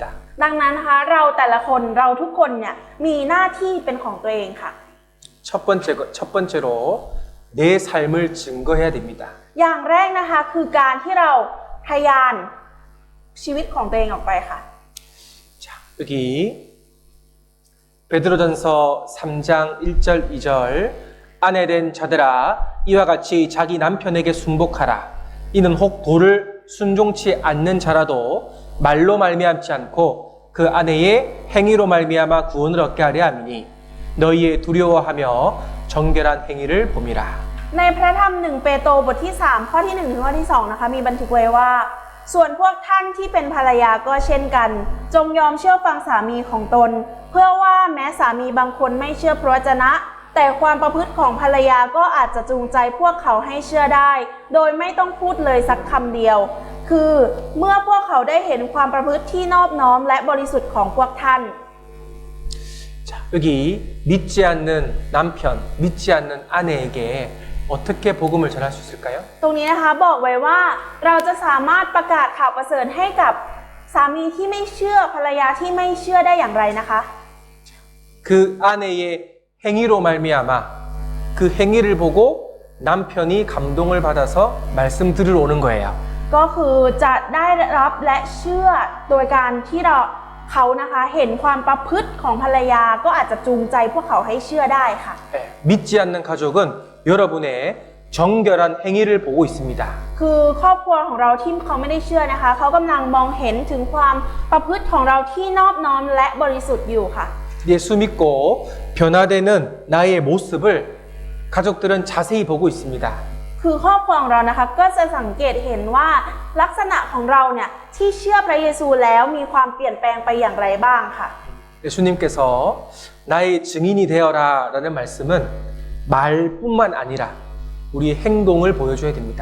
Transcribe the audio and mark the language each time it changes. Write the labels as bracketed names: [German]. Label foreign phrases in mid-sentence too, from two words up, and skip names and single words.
[Thai] ดังนั้นนะคะเราแต่ละคนเราทุกคนเนี่ยมีหน้าที่เป็นของตัวเองค่ะ [Korean] 첫 번째로 내 삶을 증거해야 됩니다. [Thai] อย่างแรกนะคะคือการที่เราพยานชีวิตของตัวเองออกไปค่ะ [Korean] 자, 여기 베드로전서 3장 1절 2절 아내된 자들아 이와 같이 자기 남편에게 순복하라. 이는 혹 도를 순종치 않는 자라도 말로 말미암지 않고 그 아내의 행위로 말미암아 구원을 얻게 하려 함이니 너희의 두려워하며 정결한 행위를 봄이라. [Thai] ในพระธรรม1เปโตรบทที่3ข้อที่1ถึงข้อที่2นะคะมีบันทึกไว้ว่า ส่วนพวกท่านที่เป็นภรรยาก็เช่นกัน จงยอมเชื่อฟังสามีของตน เพื่อว่าแม้สามีบางคนไม่เชื่อพระวจนะ แต่ความประพฤติของภรรยาก็อาจจะจูงใจพวกเขาให้เชื่อได้ โดยไม่ต้องพูดเลยสักคำเดียว คือเมื่อพวกเขาได้เห็นความประพฤติที่นอบน้อมและบริสุทธิ์ของพวกท่าน [Korean] 자, 여기 믿지 않는 남편, 믿지 않는 아내에게 어떻게 복음을 전할 수 있을까요? [Thai] ตรงนี้นะคะบอกไว้ว่าเราจะสามารถประกาศข่าวประเสริฐให้กับสามีที่ไม่เชื่อภรรยาที่ไม่เชื่อได้อย่างไรนะคะ [Korean] 그 아내의 행위로 말미암아 그 행위를 보고 남편이 감동을 받아서 말씀 들으러 오는 거예요. [Thai] ก็คือจะได้รับและเชื่อโดยการที่เขานะคะเห็นความประพฤติของภรรยาก็อาจจะจูงใจพวกเขาให้เชื่อได้ค่ะ [Korean] 네, 믿지 않는 가족은 여러분의 정결한 행위를 보고 있습니다. [Thai] คือครอบครัวของเราที่เขาไม่ได้เชื่อนะคะเขากำลังมองเห็นถึงความประพฤติของเราที่นอบน้อมและบริสุทธิ์อยู่ค่ะ [Korean] 예수 믿고 변화되는 나의 모습을 가족들은 자세히 보고 있습니다. [Thai] คือครอบครัวของเรานะคะก็จะสังเกตเห็นว่าลักษณะของเราเนี่ยที่เชื่อพระเยซูแล้วมีความเปลี่ยนแปลงไปอย่างไรบ้างค่ะ [Korean] 예수님께서 나의 증인이 되어라 라는 말씀은 말뿐만 아니라 우리의 행동을 보여줘야 됩니다.